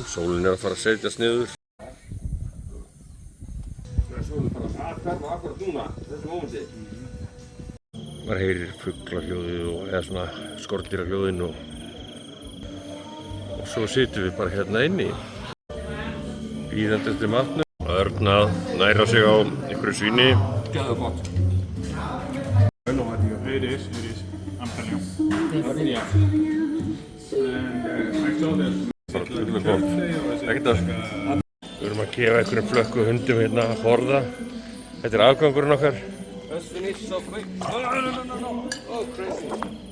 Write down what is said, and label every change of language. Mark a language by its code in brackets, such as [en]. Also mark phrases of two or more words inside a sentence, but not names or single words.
[is] Sólin er að fara að setjast niður. Sólin fara að hverfa akkurat núna, þessu mómenti. Maður heyrir fuglahljóðið eða svona skordýrahljóðin og svo sitjum við bara hérna inni. Bíðandi eftir matnum. Örn að næra sig á einhverju svíni. Gæðu gott. [en] It is. I'm telling you. Yeah. And I saw that. [is] Ekkert að. Við erum að gefa einhverjum flökku hundum hérna að borða. Þetta er afgangurinn okkar. [en] Let's finish so quick. No. Oh, crazy.